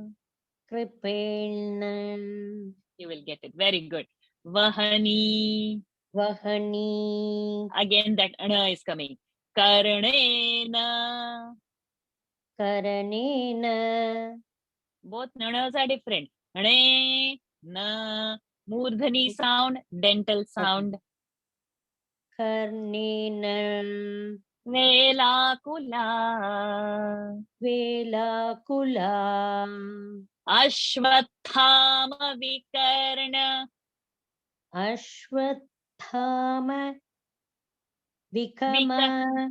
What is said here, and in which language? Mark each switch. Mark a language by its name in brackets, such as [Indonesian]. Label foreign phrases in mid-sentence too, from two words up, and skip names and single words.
[Sanskrit] Kripena. [English] You will get it. Very good. Vahani. [Sanskrit] Vahani. [English] Again that na is coming. Karnena. [Sanskrit] Karanena. [English] Both nanas are different. Ne, na, murdhani sound, dental sound. [Sanskrit] Karnena. Velakula. Velakula. Ashwathama vikarna. Ashwathama. Vikama.